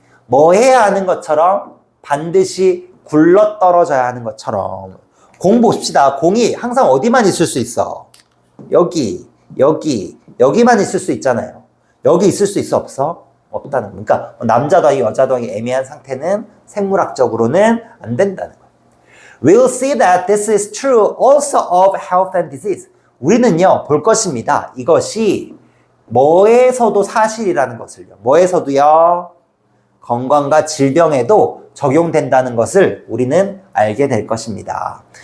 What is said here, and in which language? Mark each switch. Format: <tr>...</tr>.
<ko>뭐 해야 하는 것처럼 반드시 굴러 떨어져야 하는 것처럼 공 보십시다. 공이 항상 어디만 있을 수 있어? 여기만 있을 수 있잖아요. 여기 있을 수 있어 없어? 없다는 거. 그러니까 남자도 아니고 여자도 아니고 애매한 상태는 생물학적으로는 안 된다는 거예요.</ko> <en>We'll see that this is true also of health and disease.</en> <ko>우리는요 볼 것입니다. 이것이 뭐에서도 사실이라는 것을요. 뭐에서도요? 건강과 질병에도 적용된다는 것을 우리는 알게 될 것입니다.</ko>